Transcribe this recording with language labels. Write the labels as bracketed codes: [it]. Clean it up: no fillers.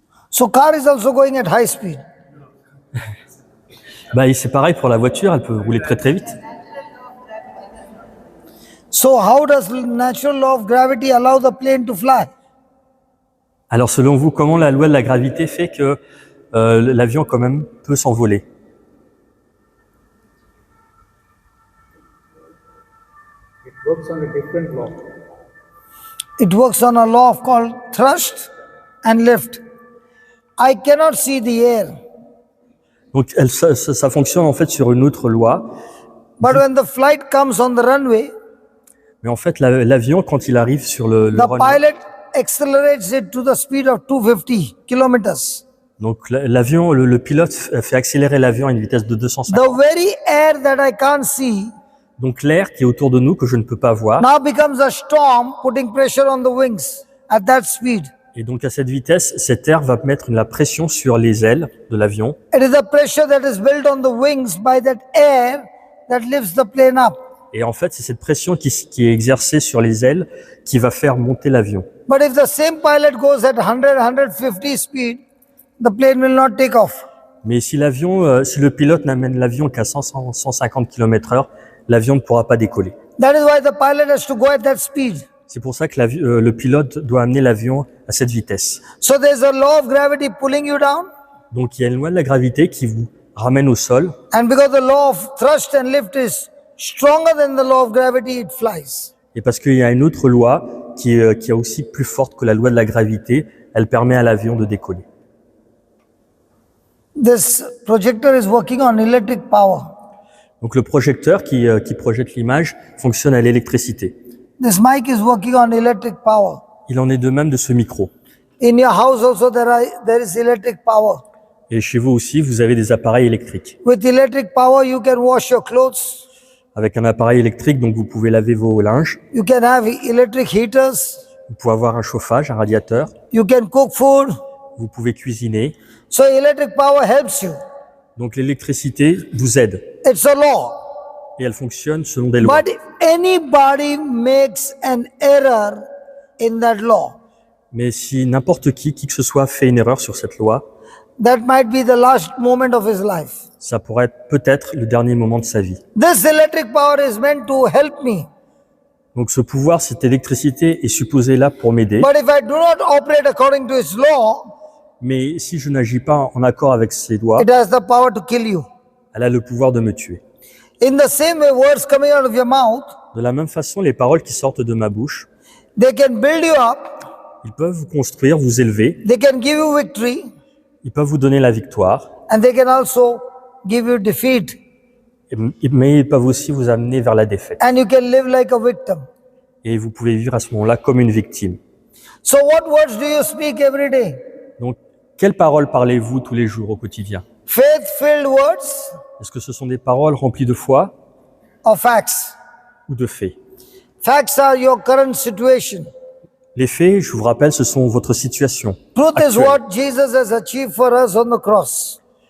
[en] So car is also going at high speed. [fr] Bah, c'est pareil pour la voiture, elle peut rouler très très vite. [en] So how does natural law of gravity allow the plane to fly? [fr] Alors selon vous, comment la loi de la gravité fait que l'avion quand même peut s'envoler? [en] It works on a different law. It works on a law called thrust and lift. I cannot see the air, [fr] Donc ça fonctionne en fait sur une autre loi, [en] but when the flight comes on the runway, [fr] mais en fait l'avion quand il arrive sur le [en] the runway, pilot accelerates it to the speed of 250 kilometers. [fr] donc l'avion, le pilote fait accélérer l'avion à une vitesse de 250. [en] The very air that I can't see [fr] Donc l'air qui est autour de nous que je ne peux pas voir, [en] now becomes a storm putting pressure on the wings at that speed. [fr] et donc à cette vitesse, cet air va mettre la pression sur les ailes de l'avion. [en] It is the pressure that is built on the wings by that air that lifts the plane up. [fr] Et en fait, c'est cette pression qui est exercée sur les ailes qui va faire monter l'avion. [en] But if the same pilot goes at 100, 150 speed, the plane will not take off. [fr] Mais si le pilote n'amène l'avion qu'à 150 km/h, l'avion ne pourra pas décoller. [en] That is why the pilot has to go at that speed. [fr] C'est pour ça que le pilote doit amener l'avion à cette vitesse. [en] So there's a law of gravity pulling you down, [fr] Donc il y a une loi de la gravité qui vous ramène au sol. [en] and because the law of thrust and lift is stronger than the law of gravity, it flies. [fr] Et parce qu'il y a une autre loi qui est aussi plus forte que la loi de la gravité, elle permet à l'avion de décoller. [en] This projector is working on electric power. [fr] Donc le projecteur qui projette l'image fonctionne à l'électricité. [en] This mic is working on electric power. [fr] Il en est de même de ce micro. [en] In your house also there is electric power. [fr] Et chez vous aussi, vous avez des appareils électriques. [en] With electric power, you can wash your clothes. [fr] Avec un appareil électrique, donc vous pouvez laver vos linges, [en] You can have electric heaters. [fr] vous pouvez avoir un chauffage, un radiateur, [en] You can cook food. [fr] vous pouvez cuisiner. [en] So electric power helps you. [fr] Donc l'électricité vous aide [en] It's a law. [fr] et elle fonctionne selon des lois. [en] But if anybody makes an error in that law, [fr] Mais si n'importe qui que ce soit, fait une erreur sur cette loi, [en] that might be the last moment of his life. [fr] ça pourrait être peut-être le dernier moment de sa vie. [en] This electric power is meant to help me. [fr] Donc ce pouvoir, cette électricité est supposée là pour m'aider. [en] But if I do not operate according to its law, [fr] Mais si je n'agis pas en accord avec ces lois, [en] it has the power to kill you. [fr] elle a le pouvoir de me tuer. [en] In the same way, words coming out of your mouth, [fr] De la même façon, les paroles qui sortent de ma bouche, [en] they can build you up, [fr] ils peuvent vous construire, vous élever, [en] they can give you victory, [fr] ils peuvent vous donner la victoire, [en] and they can also give you defeat. [fr] mais ils peuvent aussi vous amener vers la défaite. [en] And you can live like a victim. [fr] Et vous pouvez vivre à ce moment-là comme une victime. [en] So what words do you speak every day? [fr] Donc, quelles paroles parlez-vous tous les jours au quotidien? [en] faith-filled words [fr] Est-ce que ce sont des paroles remplies de foi [en] or facts? [fr] ou de faits? [en] Facts are your current situation. [fr] Les faits, je vous rappelle, ce sont votre situation [en] Truth is [fr] actuelle, [en] what Jesus has achieved for us on the cross.